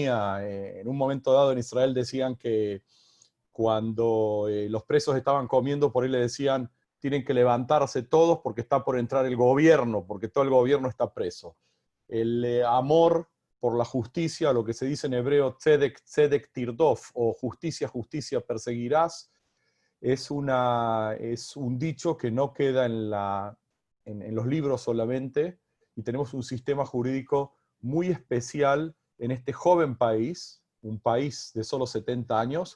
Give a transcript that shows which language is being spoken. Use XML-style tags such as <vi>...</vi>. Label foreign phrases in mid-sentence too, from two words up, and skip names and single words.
<es>En un momento dado en Israel decían que cuando los presos estaban comiendo, por ahí le decían, tienen que levantarse todos porque está por entrar el gobierno, porque todo el gobierno está preso. El amor por la justicia, lo que se dice en hebreo,</es> <he>צדק צדק תרדוף,</he> <es>o justicia, justicia perseguirás, es un dicho que no queda en los libros solamente, y tenemos un sistema jurídico muy especial en este joven país, un país de solo 70 años.</es>